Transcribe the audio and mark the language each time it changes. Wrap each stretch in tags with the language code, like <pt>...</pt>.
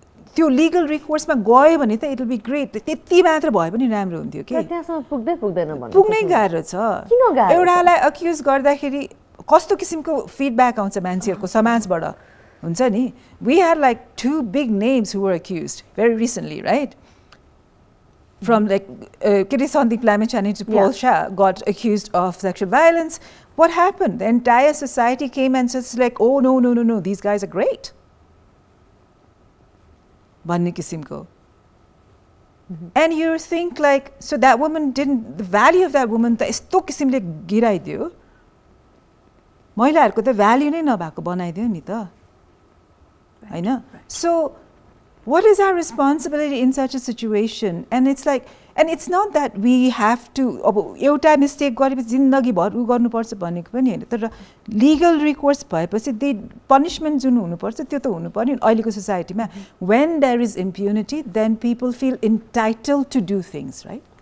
<ne>त्यो लिगल रिकोर्समा गयो भने त</ne> <en>It will be great.</en> <ne>त्यति मात्र भए पनि राम्रो हुन्थ्यो के. त्यहाँसम्म पुग्दैन भन्नु. पुग्नै गाह्रो छ. किन गाह्रो? एउटालाई अक्युज गर्दाखेरि कस्तो किसिमको फिडब्याक आउँछ मान्छेहरुको समाजबाट हुन्छ नि.</ne> <en>We had like 2 big names who were accused very recently, right? From like Sandip Lamechani to Paul Shah got accused of sexual violence. What happened? The entire society came and says like, oh no, these guys are great.</en> <ne>भन्ने किसिमको.</ne> <en>And you think like, so that woman didn't, the value of that woman</en> <ne>त यस्तो किसिमले गिराइदियो, महिलाहरुको त value नै नभएको बनाइदियो नि त हैन.</ne> <en>So what is our responsibility in such a situation? And it's like, And it's not that we have to</en> <ne>अब एउटा मिस्टेक गरेपछि जिन्दगीभर उ गर्नुपर्छ भनेको पनि हैन तर लीगल रिकोर्स भएपछि दे पनिशमेन्ट जुन हुनुपर्छ त्यो त हुनु पर्यो अहिलेको सोसाइटीमा</ne> <en>when there is impunity then people feel entitled to do things right</en>